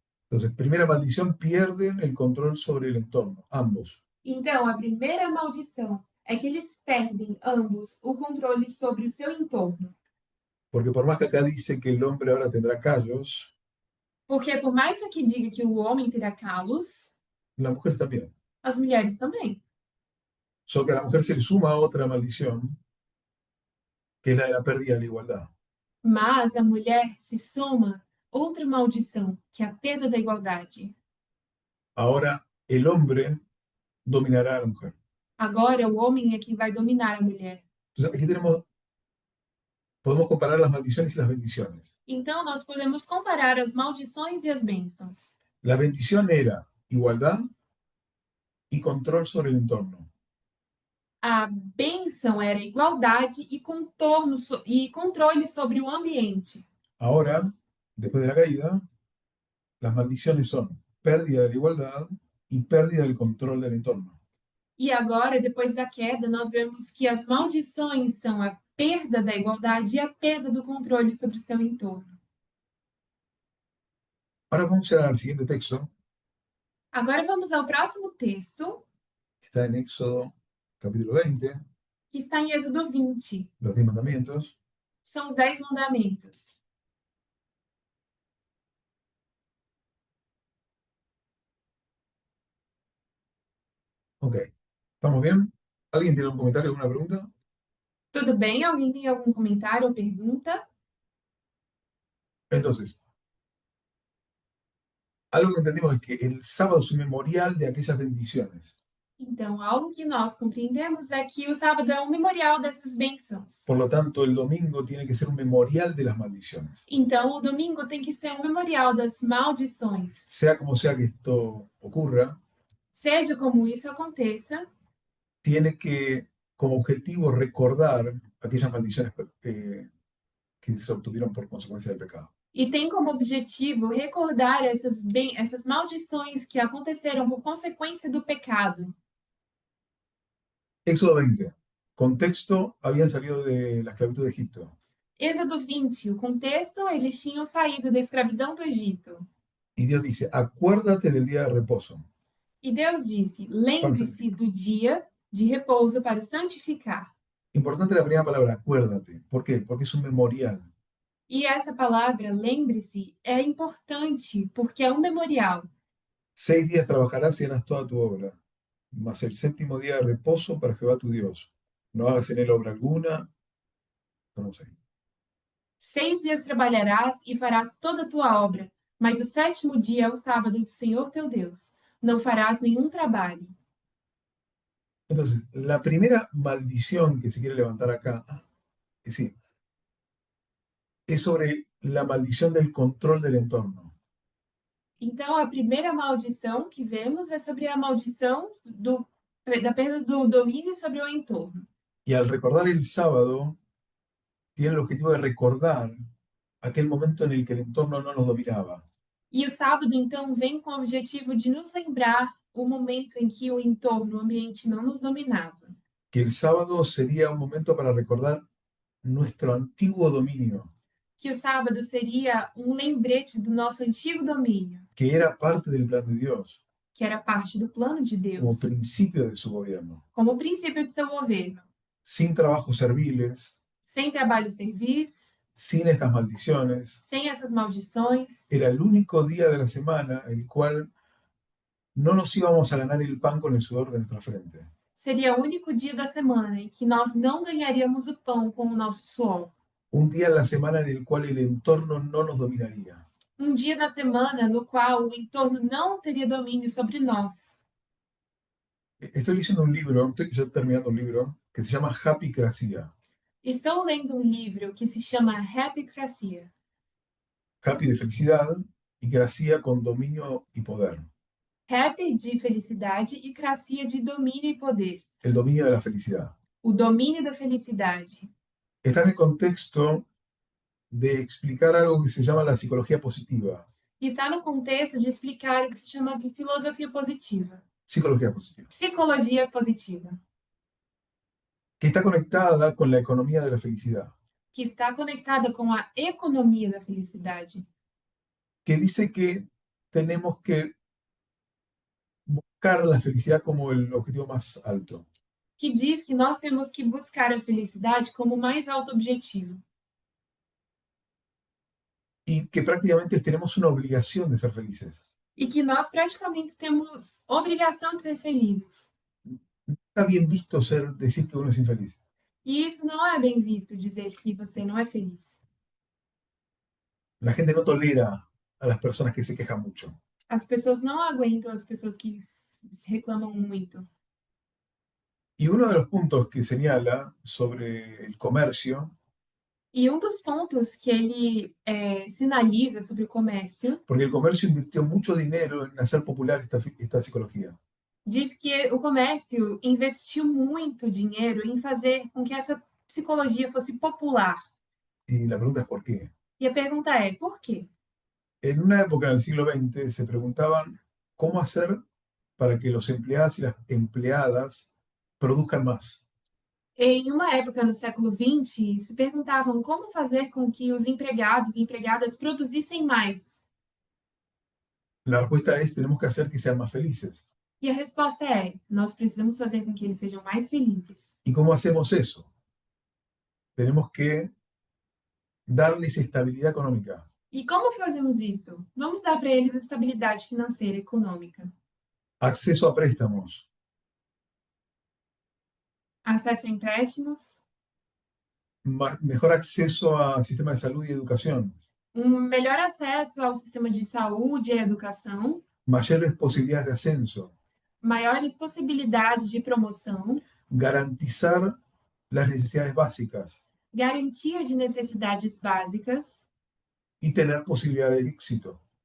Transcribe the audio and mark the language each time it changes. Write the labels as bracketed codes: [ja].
[es] Entonces, primera maldición, pierden el control sobre el entorno, ambos. [pt] Então, a primeira maldição é que eles perdem, ambos, o controle sobre o seu entorno. [es] Porque por más que acá dice que el hombre ahora tendrá callos, [pt] Porque por mais que diga que o homem terá calos, [es] la mujer también. [pt] as mulheres também. [es] Solo que a la mujer se le suma otra maldición, que es la de la pérdida de la igualdad. [pt] Mas a mulher se soma outra maldição, que é a perda da igualdade. [es] Ahora el hombre dominará a la mujer. [pt] Agora o homem é quem vai dominar a mulher. [es] Entonces aquí podemos comparar las maldiciones y las bendiciones. [pt] Então nós podemos comparar as maldições e as bênçãos. [es] La bendición era igualdad y control sobre el entorno. [pt] A bênção era igualdade e controle sobre o ambiente. [es] Ahora, después de la caída, las maldiciones son pérdida de la igualdad y pérdida del control del entorno. [pt] E agora, depois da queda, nós vemos que as maldições são a perda da igualdade e a perda do controle sobre o seu entorno. [es] Ahora vamos a ir al siguiente texto, [pt] Agora vamos ao próximo texto, [es] que está en Éxodo capítulo 20, [pt] que está em Êxodo 20. [es] los 10 mandamientos. [pt] São os 10 mandamentos. [es] Ok, ¿estamos bien? ¿Alguien tiene algún comentario, alguna pregunta? [pt] Tudo bem? Alguém tem algum comentário ou pergunta? [es] Entonces, algo que entendimos es que el sábado es un memorial de aquellas bendiciones. [pt] Então, algo que nós compreendemos é que o sábado é um memorial dessas bênçãos. [es] Por lo tanto, el domingo tiene que ser un memorial de las maldiciones. [pt] Então, o domingo tem que ser um memorial das maldições. [es] Sea como sea que esto ocurra, [pt] Seja como isso aconteça, [es] tiene que, como objetivo, recordar aquellas maldiciones que se obtuvieron por consecuencia del pecado. [pt] e tem como objetivo recordar essas maldições que aconteceram por consequência do pecado. [es] Éxodo 20. Contexto, habían salido de la esclavitud de Egipto. [pt] Êxodo 20, o contexto, eles tinham saído da escravidão do Egito. [es] Y Dios dice, acuérdate del día de reposo. [pt] E Deus disse, lembre-se do dia de repouso para o santificar. [es] Importante la primera palabra, acuérdate. ¿Por qué? Porque es un memorial. [pt] E essa palavra, lembre-se, é importante porque é um memorial. [es] 6 días trabajarás y harás toda tu obra, mas el séptimo día de reposo para Jehová tu Dios. No hagas en él obra alguna. No sé. [pt] 6 dias trabalharás e farás toda a tua obra, mas o sétimo dia é o sábado do Senhor teu Deus. Não farás nenhum trabalho. [es] Entonces, la primera maldición que se quiere levantar acá, es decir, es sobre la maldición del control del entorno. [pt] Então, a primeira maldição que vemos é sobre a maldição da perda do domínio sobre o entorno. [es] Y al recordar el sábado, tiene el objetivo de recordar aquel momento en el que el entorno no nos dominaba. [pt] E o sábado, então, vem com o objetivo de nos lembrar o momento em que o entorno, o ambiente não nos dominava. [es] Que el sábado sería un momento para recordar nuestro antiguo dominio, [pt] Que o sábado seria um lembrete do nosso antigo domínio, [es] que era parte del plan de Dios, [pt] que era parte do plano de como Deus, [es] principio de su gobierno. [pt] como o princípio de seu governo. [es] Sin trabajos serviles, [pt] Sem trabalho serviço, [es] sin estas maldiciones, [pt] sem essas maldições, [es] era el único día de la semana el cual no nos íbamos a ganar el pan con el sudor de nuestra frente. [pt] seria o único dia da semana em que nós não ganharíamos o pão com o nosso suor. [es] Un día en la semana en el cual el entorno no nos dominaría. [pt] Um dia da semana no qual o entorno não teria domínio sobre nós. [es] Estoy leyendo un libro, estoy ya terminando un libro, que se llama Happy Cracia. [pt] Estou lendo um livro que se chama Happycracia. [es] Happy de felicidad y Cracia con dominio y poder. [pt] Happy de felicidade e cracia de domínio e poder. [es] El dominio de la felicidad. [pt] O domínio da felicidade. [es] Está en el contexto de explicar algo que se llama la psicología positiva. [pt] E está no contexto de explicar o que se chama de filosofia positiva. [es] Psicología positiva. [pt] Psicologia positiva. [es] Que está conectada con la economía de la felicidad. [pt] Que está conectada com a economia da felicidade. [es] Que dice que tenemos que buscar la felicidad como el objetivo más alto. [pt] Que diz que nós temos que buscar a felicidade como o mais alto objetivo. [es] Y que prácticamente tenemos una obligación de ser felices. [pt] E que nós praticamente temos obrigação de ser felizes. [es] Está bien visto decir que uno es infeliz. [pt] E isso não é bem visto, dizer que você não é feliz. [es] La gente no tolera a las personas que se quejan mucho. [pt] As pessoas não aguentam as pessoas que reclamam muito. [es] Y uno de los puntos que señala sobre el comercio, [pt] E um dos pontos que ele sinaliza sobre o comércio, [es] porque el comercio invirtió mucho dinero en hacer popular esta psicología. [pt] diz que o comércio investiu muito dinheiro em fazer com que essa psicologia fosse popular. [es] Y la pregunta es ¿por qué? [pt] E a pergunta é, por quê? [es] En una época del siglo XX se preguntaban cómo hacer para que los empleados y las empleadas produzcan más. [pt] Em uma época no século XX, se perguntavam como fazer com que os empregados e empregadas produzissem mais. [es] La respuesta es tenemos que hacer que sean más felices. [pt] E a resposta é, nós precisamos fazer com que eles sejam mais felizes. [es] ¿Y cómo hacemos eso? Tenemos que darles estabilidad económica. [pt] E como fazemos isso? Vamos dar para eles estabilidade financeira e econômica. [es] Acceso a préstamos, [pt] Acesso a empréstimos, [es] mejor acceso a sistema de salud y educación, [pt] melhor acesso ao sistema de saúde e educação, [es] mayores posibilidades de ascenso, [pt] maiores possibilidades de promoção, [es] garantizar las necesidades básicas [pt] garantia de necessidades básicas [es] y tener posibilidad de éxito.